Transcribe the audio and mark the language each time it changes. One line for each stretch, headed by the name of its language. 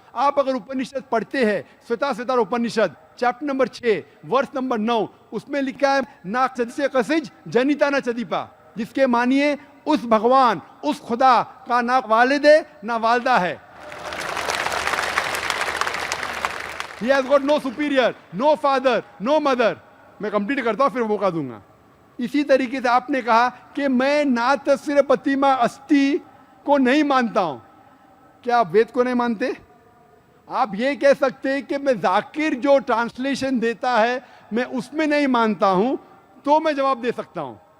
Hindi: आप अगर उपनिषद पढ़ते हैं, श्वेताश्वतर उपनिषद चैप्टर नंबर 6 वर्स नंबर 9, उसमें लिखा है ना चदिसे कसिज जनिता ना चदीपा, जिसके मानिए उस भगवान, उस खुदा का ना वालिद है ना वालदा है।
English: He has got no superior, no father, no mother।
Hindi: मैं कंप्लीट करता हूं फिर मौका दूंगा। इसी तरीके से आपने कहा कि मैं ना तस्वीर प्रतिमा अस्थि को नहीं मानता हूं। क्या आप वेद को नहीं मानते? आप ये कह सकते हैं कि मैं जाकिर जो ट्रांसलेशन देता है मैं उसमें नहीं मानता हूं, तो मैं जवाब दे सकता हूं।